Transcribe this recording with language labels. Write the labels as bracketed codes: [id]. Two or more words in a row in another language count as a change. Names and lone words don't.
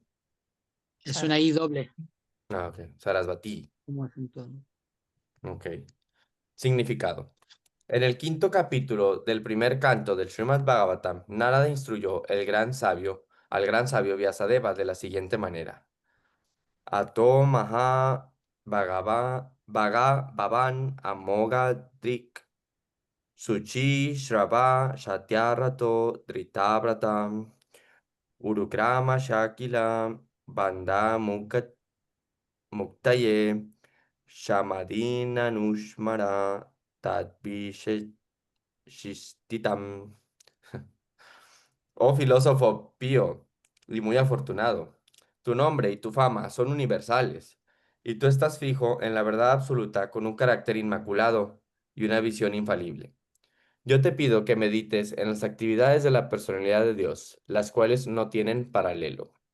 [es] es una I doble. Ah, ok. Sarasvati. Como acentuado. Ok. Significado. En el quinto capítulo del primer canto del Srimad Bhagavatam, Narada instruyó al gran sabio Vyasadeva de la siguiente manera. [sa] Ato maha bhavan amoga drik suchi shrava shatyarato dritabratam urukrama shakila banda muktaye shamadina nushmara Shistitam. [es] Oh filósofo pío y muy afortunado, tu nombre y tu fama son universales, y tú estás fijo en la verdad absoluta con un carácter inmaculado y una visión infalible. Yo te pido que medites en las actividades de la personalidad de Dios, las cuales no tienen paralelo.